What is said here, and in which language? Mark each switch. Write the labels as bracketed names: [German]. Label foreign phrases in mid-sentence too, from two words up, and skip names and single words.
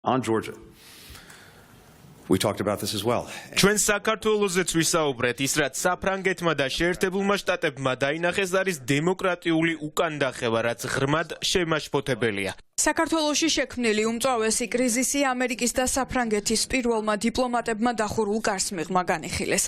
[English] On Georgia, we talked about this as well. [Georgian] ჩვენ საქართველოსაც ვისაუბრეთ, ის რაც საფრანგეთმა და შეერთებულმა შტატებმა დაინახეს არის დემოკრატიული უკანდახევა, რაც ღრმად შემაშფოთებელია. საქართველოში შექმნილი უმწვავესი კრიზისი ამერიკის და საფრანგეთის პირველმა დიპლომატებმა დახურულ გარს მიღმა განიხილეს.